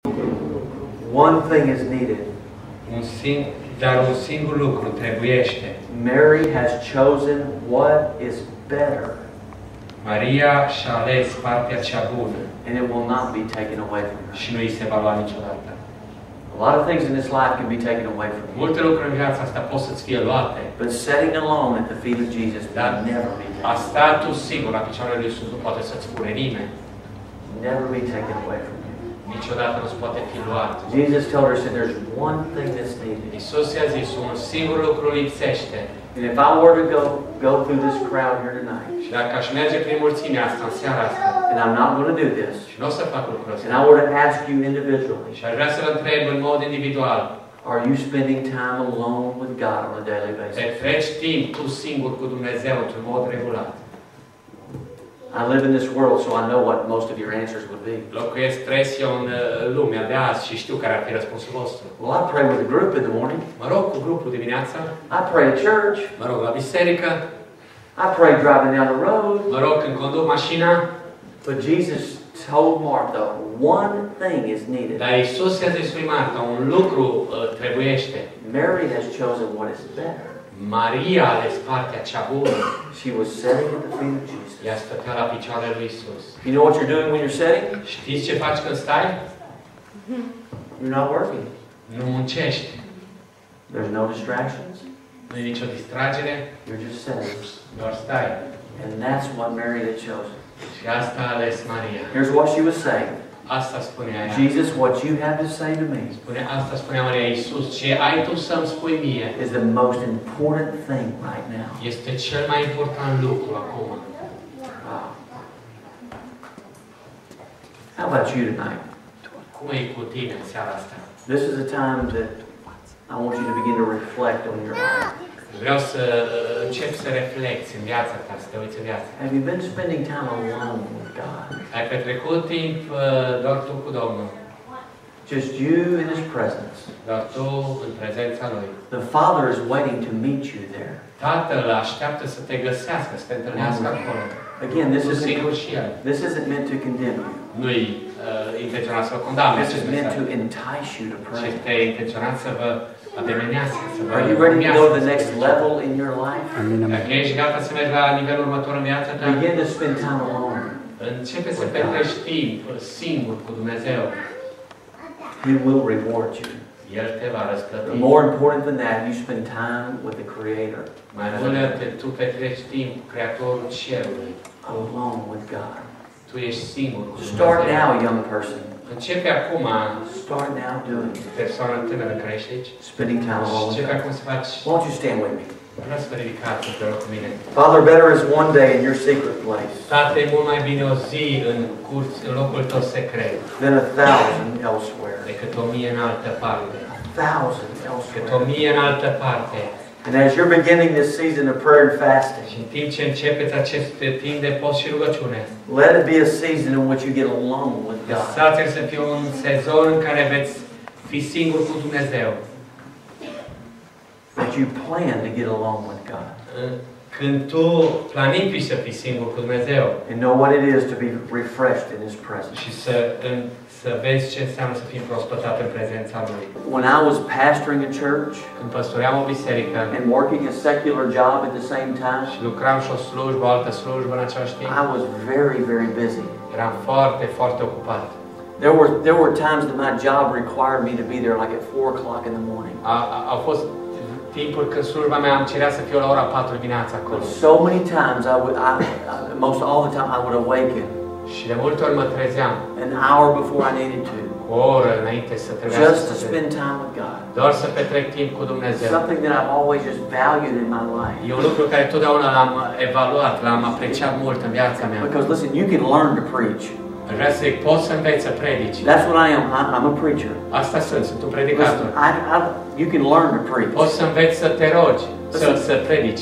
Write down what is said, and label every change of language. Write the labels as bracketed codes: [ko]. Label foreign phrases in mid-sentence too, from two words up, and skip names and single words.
[en] One thing is needed. [ro] Dar un singur lucru trebuiește. [en] Mary has chosen what is better. [ro] Maria și-a ales partea cea bună. [en] And it will not be taken away from her. [ro] Și nu îi se va lua niciodată. [en] A lot of things in this life can be taken away from you. [ro] Multe lucruri în viața asta pot să-ți fie luate. [en] But sitting alone at the feet of Jesus will never be taken. [ro] A sta tu singur la picioarele lui Iisus nu poate să-ți fure nimeni. [en] Never be taken away from you. [ro] Niciodată nu-ți poate fi luat. [en] Jesus told her, said, there's one thing that's needed. [ro] Iisus i-a zis, un singur lucru lipsește. [en] And if I were to go through this crowd here tonight, [ro] și dacă aș merge prin mulțimea asta în seara asta, [en] and I'm not going to do this, [ro] și nu o să fac lucrul ăsta, [en] and I were to ask you individually, [ro] și aș vrea să vă întreb în mod individual, [en] are you spending time alone with God on a daily basis? [ro] Petreci timp tu singur cu Dumnezeu într-un mod regulat. [en] I live in this world, so I know what most of your answers would be. [ro] Trăiesc eu în lumea de azi și știu care ar fi răspunsul vostru. [en] Well, I pray with a group in the morning. [ro] Mă rog cu grupul dimineața. [en] I pray at church. [ro] Mă rog la biserică. [en] I pray driving down the road. [ro] Mă rog când conduc mașina. [en] But Jesus told Martha, one thing is needed. [ro] Dar Iisus i-a zis lui Marta, un lucru trebuiește. [en] Mary has chosen what is better. [ro] Maria a ales partea cea bună. [en] She was sitting at the feet of Jesus. [ro] Ea stătea la picioarele lui Iisus. [en] You know what you're doing when you're sitting? [ro] Știți ce faci când stai? [en] You're not working. [ro] Nu muncești. [en] There's no distractions. [ro] Nu e nicio distragere. [en] You're just sitting. [ro] Doar stai. [en] And that's what Mary had chosen. [ro] Și asta a ales Maria. [en] Here's what she was saying. [ro] Asta spunea ea. [en] Jesus, what you have to say to me [ro] Asta spunea Maria, Iisus, ce ai tu să-mi spui mie [en] is the most important thing right now. [ro] Este cel mai important lucru acum. [en] Wow. How about you tonight? [ro] Cum e cu tine în seara asta? [en] This is a time that I want you to begin to reflect on your life. [ro] Vreau să încep să reflecți în viața ta, să te uiți în viața. [en] Have you been spending time alone with God? [ro] Ai petrecut timp doar tu cu Domnul? [en] Just you in His presence. [ro] Doar tu în prezența Lui. [en] The Father is waiting to meet you there. [ro] Tatăl așteaptă să te găsească, să te întâlnească acolo. [en] Again, this isn't meant to condemn you. [ro] Nu-i intenționat să vă condamne. [en] This is meant to entice you to pray. [ro] Este intenționat să vă ademenească, să vă [en] Are you ready to go to the next level in your life? [ro] Dacă ești gata să mergi la nivelul următor în viața ta, [en] begin to spend time alone. [ro] Începe să petreci timp singur cu Dumnezeu. [en] He will reward you. [ro] El te va răsplăti. [en] More important than that, you spend time with the Creator. [ro] Mai mult, tu petreci timp cu Creatorul Cerului. [en] Alone with God. [ro] Tu ești singur cu Dumnezeu. [en] Start now, young person. [ro] Începe acum. [en] Start now doing it. [ro] Persoană tânără care ești aici. [en] Spending time alone with [ro] Începe [en] God. [ro] acum să faci. [en] Won't you stand with me? [ro] Vreau să vă ridicați împreună cu mine. [en] Father, better is one day in your secret place. [ro] Tată, e mult mai bine o zi în locul tău secret [en] than 1,000 elsewhere. [ro] Decât 1000 în altă parte. [en] 1,000 elsewhere. [ro] Decât 1000 în altă parte. [en] And as you're beginning this season of prayer and fasting, [ro] și în timp ce începeți acest timp de post și rugăciune, [en] let it be a season in which you get alone with God. [ro] Lăsați-l să fie un sezon în care veți fi singur cu Dumnezeu. [en] That you plan to get alone with God. [ro] Când tu planifici să fii singur cu Dumnezeu. [en] And know what it is to be refreshed in His presence. [ro] Și să vezi ce înseamnă să fii prospătat în prezența Lui. [en] When I was pastoring a church, [ro] când păstoream o biserică, [en] and working a secular job at the same time, [ro] și lucram și o slujbă, o altă slujbă în același timp, [en] I was very, very busy. [ro] Eram foarte, foarte ocupat. [en] There were times that my job required me to be there like at 4 o'clock in the morning. [ro] Au fost timpuri când slujba mea îmi cerea să fiu la ora 4 dimineața acolo. [en] So many times most all the time I would awaken. [ro] Și de multe ori mă trezeam. [en] An hour before I needed to. [ro] O oră înainte să trebuiască. [en] Just to spend time with God. [ro] Doar să petrec timp cu Dumnezeu. [en] Something that I've always just valued in my life. [ro] E un lucru care totdeauna l-am evaluat, l-am apreciat mult în viața mea. [en] Because listen, you can learn to preach. [ro] Vreau să poți să înveți să predici. [en] That's what I am. I'm a preacher. [ro] Asta sunt un predicator. [en] You can learn to preach. [ro] Poți să înveți să te rogi, să predici.